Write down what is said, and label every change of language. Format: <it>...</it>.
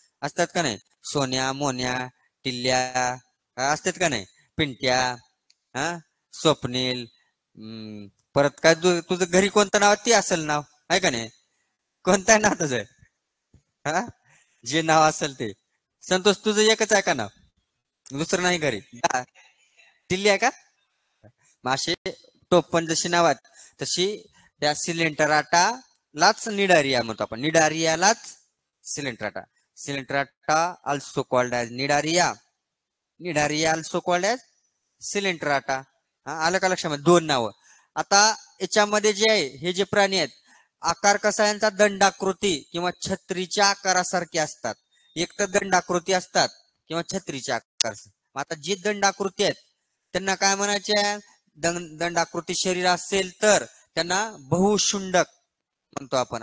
<mr>असतात का नाही, सोन्या, मोन्या, टिल्ल्या असतात का नाही, पिंट्या, स्वप्नील, परत काय तुझं घरी कोणतं नाव ते असेल नाव आहे का नाही, कोणतं नाव तुझं, जे नाव असेल ते. संतोष तुझं एकच आहे का नाव, दुसरं नाही घरी, टिल्ली आहे का. असे टोपण जशी नावात तशी त्या सिलेंट्राटालाच निडारिया म्हणतो आपण, निडारियालाच Coelenterata.</mr> <en>Coelenterata also called as Cnidaria, Cnidaria also called as Coelenterata.</en> <mr>आलं का लक्षामध्ये, दोन नावं. आता याच्यामध्ये जे आहे हे जे प्राणी आहेत, आकार कसा यांचा दंडाकृती किंवा छत्रीच्या आकारासारखे असतात. एक तर दंडाकृती असतात किंवा छत्रीच्या आकार. आता जे दंडाकृती आहेत त्यांना काय म्हणायचे, दंडाकृती शरीर असेल तर त्यांना बहुशुंडक म्हणतो आपण.</mr>